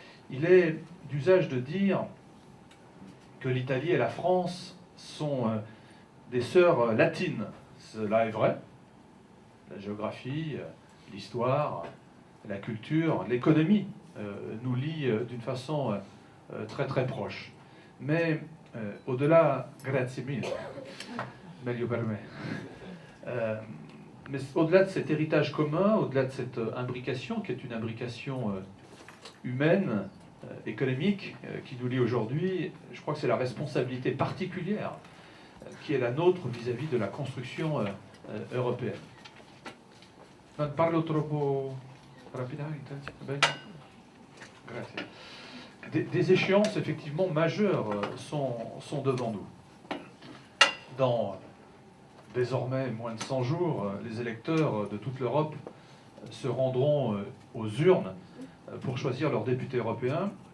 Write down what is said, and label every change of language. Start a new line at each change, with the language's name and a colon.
French: Il est d'usage de dire que l'Italie et la France sont des sœurs latines. Cela est vrai. La géographie, l'histoire, la culture, l'économie nous lient d'une façon très très proche. Mais au-delà,
Italian: grazie mille, meglio per me.
French: Mais au-delà de cet héritage commun, au-delà de cette imbrication, qui est une imbrication humaine, économique, qui nous lie aujourd'hui, je crois que c'est la responsabilité particulière qui est la nôtre vis-à-vis de la construction européenne.
Italian: Non parlo troppo rapidamente? Grazie.
French: Des échéances effectivement majeures sont devant nous. Dans désormais moins de 100 jours, les électeurs de toute l'Europe se rendront aux urnes pour choisir leurs députés européens.